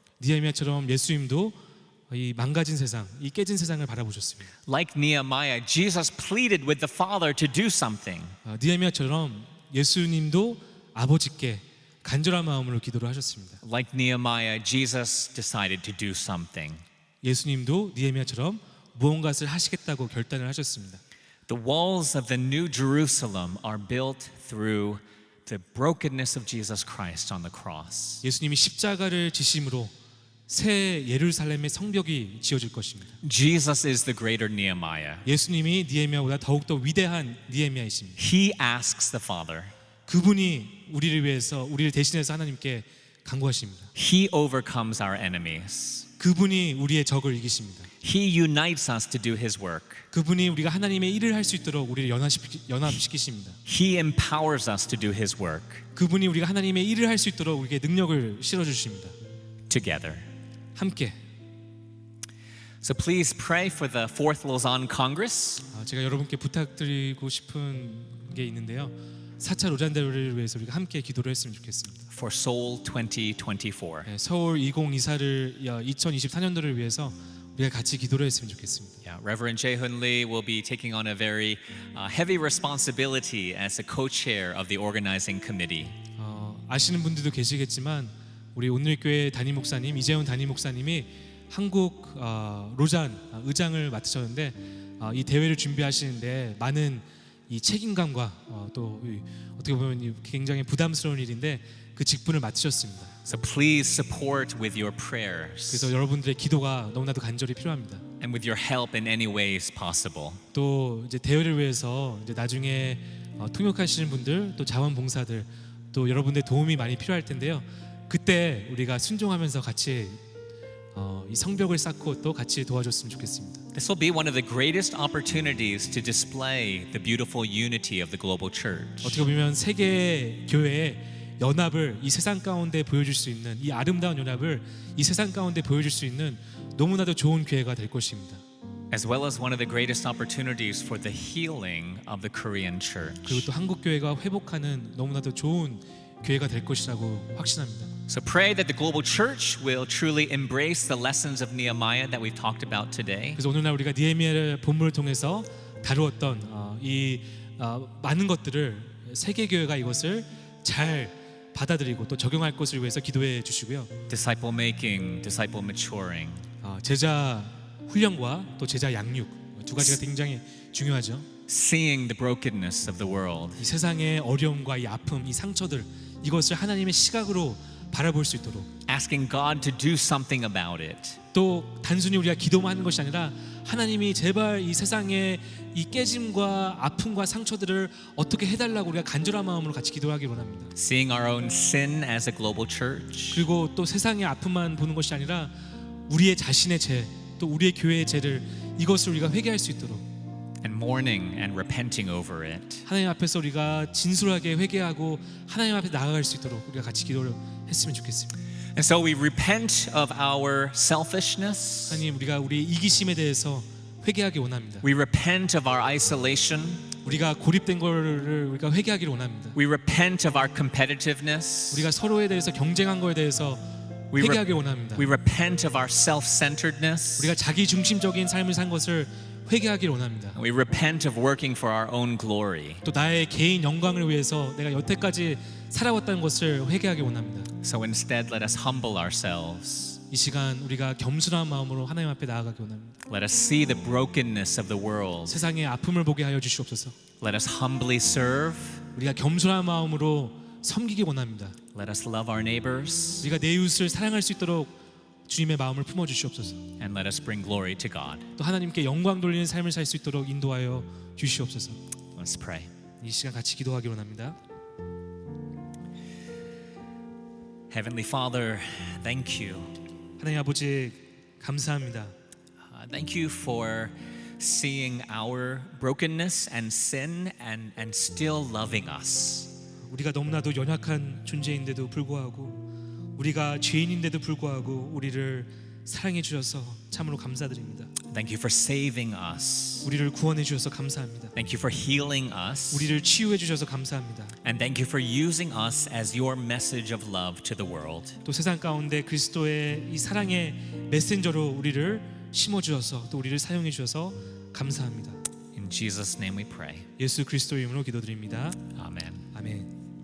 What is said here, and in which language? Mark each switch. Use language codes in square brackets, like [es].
[ko] 느헤미야처럼 예수님도 이 망가진 세상, 이 깨진 세상을 바라보셨습니다. [en] Like Nehemiah, Jesus pleaded with the Father to do something. [ko] 느헤미야처럼 예수님도 아버지께 간절한 마음으로 기도를 하셨습니다. [en] Like Nehemiah, Jesus decided to do something. [ko] 예수님도 느헤미야처럼 무언가를 하시겠다고 결단을 하셨습니다. [en] The walls of the New Jerusalem are built through the brokenness of Jesus Christ on the cross. [ko] 예수님이 십자가를 지심으로 새 예루살렘의 성벽이 지어질 것입니다. [en] Jesus is the greater Nehemiah. [ko] 예수님이 느헤미야보다 더욱더 위대한 느헤미야이십니다. [en] He asks the Father. [ko] 그분이 우리를 위해서 우리를 대신해서 하나님께 간구하십니다. [en] He overcomes our enemies. [ko] 그분이 우리의 적을 이기십니다. [en] He unites us to do His work. [ko] 그분이 우리가 하나님의 일을 할 수 있도록 우리를 연합시키십니다. [en] He empowers us to do His work [ko] 그분이 우리가 하나님의 일을 할 수 있도록 우리에게 능력을 실어주십니다. [en] together. [ko] 함께. [en] So please pray for the Fourth Lausanne Congress. [ko] 제가 여러분께 부탁드리고 싶은 게 있는데요. 4차 로잔 대회를 위해서 우리가 함께 기도를 했으면 좋겠습니다. [en] For Seoul 2024. [ko] 서울 2024를 2024년도를 위해서 우리가 같이 기도를 했으면 좋겠습니다. [en] Yeah, Reverend Jae-Hoon Lee will be taking on a very heavy responsibility as a co-chair of the organizing committee. [ko] 아시는 분들도 계시겠지만 우리 온누리교회 담임 목사님 이재훈 담임 목사님이 한국 로잔 의장을 맡으셨는데 이 대회를 준비하시는데 많은 이 책임감과 또 어떻게 보면 굉장히 부담스러운 일인데 그 직분을 맡으셨습니다. [en] So please support with your prayers [ko] 그래서 여러분들의 기도가 너무나도 간절히 필요합니다. [en] and with your help in any ways possible. [ko] 또 이제 대회를 위해서 이제 나중에 통역하시는 분들 또 자원봉사들 또 여러분들의 도움이 많이 필요할 텐데요. 그때 우리가 순종하면서 같이 이 성벽을 쌓고 또 같이 도와줬으면 좋겠습니다. [en] This will be one of the greatest opportunities to display the beautiful unity of the global church. [ko] 어떻게 보면 세계 교회의 연합을 이 세상 가운데 보여줄 수 있는 이 아름다운 연합을 이 세상 가운데 보여줄 수 있는 너무나도 좋은 기회가 될 것입니다. [en] As well as one of the greatest opportunities for the healing of the Korean church. [ko] 그리고 또 한국 교회가 회복하는 너무나도 좋은 교회가 될 것이라고 확신합니다. [en] So pray that the global church will truly embrace the lessons of Nehemiah that we've talked about today. [ko] 그래서 오늘날 우리가 느헤미야의 본문을 통해서 다루었던 이 많은 것들을 세계 교회가 이것을 잘 받아들이고 또 적용할 것을 위해서 기도해 주시고요. [en] Disciple making, disciple maturing. [ko] 제자 훈련과 또 제자 양육 두 가지가 굉장히 중요하죠. [en] Seeing the brokenness of the world. [ko] 이 세상의 어려움과 이 아픔, 이 상처들 이것을 하나님의 시각으로 바라볼 수 있도록 [en] Asking God to do something about it. [ko] 또 단순히 우리가 기도만 하는 것이 아니라 하나님이 제발 이 세상의 이 깨짐과 아픔과 상처들을 어떻게 해달라고 우리가 간절한 마음으로 같이 기도하기 원합니다. [en] Seeing our own sin as a global church. [ko] 그리고 또 세상의 아픔만 보는 것이 아니라 우리의 자신의 죄, 또 우리의 교회의 죄를 이것을 우리가 회개할 수 있도록 [en] And mourning and repenting over it. [ko] 하나님 앞에서 우리가 진솔하게 회개하고 하나님 앞에 나아갈 수 있도록 우리가 같이 기도를 했으면 좋겠습니다. [en] And so we repent of our selfishness. [ko] 하나님 우리가 우리 이기심에 대해서 회개하기 원합니다. [en] We repent of our isolation. [ko] 우리가 고립된 거를 우리가 회개하기를 원합니다. [en] We repent of our competitiveness. [ko] 우리가 서로에 대해서 경쟁한 거에 대해서 [en] We, [ko] 회개하길 원합니다. [en] we repent of our self-centeredness. [ko] 우리가 자기 중심적인 삶을 산 것을 회개하길 원합니다. [en] We repent of working for our own glory. [ko] 또 나의 개인 영광을 위해서 내가 여태까지 살아왔다는 것을 회개하길 원합니다. [en] So instead, let us humble ourselves. [ko] 이 시간 우리가 겸손한 마음으로 하나님 앞에 나아가길 원합니다. [en] Let us see the brokenness of the world. [ko] 세상의 아픔을 보게 하여 주시옵소서. [en] Let us humbly serve. [ko] 우리가 겸손한 마음으로 섬기기 원합니다. [en] Let us love our neighbors. [ko] 우리가 내 이웃을 사랑할 수 있도록 주님의 마음을 품어 주시옵소서. [en] And let us bring glory to God. [ko] 또 하나님께 영광 돌리는 삶을 살 수 있도록 인도하여 주시옵소서. [en] Let's pray. [ko] 이 시간 같이 기도하기 원합니다. [en] Heavenly Father, thank you. [ko] 하나님 아버지 감사합니다. [en] Thank you for seeing our brokenness and sin and still loving us. [ko] 우리가 너무나도 연약한 존재인데도 불구하고 우리가 죄인인데도 불구하고 우리를 사랑해 주셔서 참으로 감사드립니다. [en] Thank you for saving us. [ko] 우리를 구원해 주셔서 감사합니다. [en] Thank you for healing us. [ko] 우리를 치유해 주셔서 감사합니다. [en] And thank you for using us as your message of love to the world. [ko] 또 세상 가운데 그리스도의 이 사랑의 메신저로 우리를 심어 주셔서 또 우리를 사용해 주셔서 감사합니다. [en] In Jesus' name we pray. [ko] 예수 그리스도의 이름으로 기도드립니다. [en] Amen. [ko] 아멘.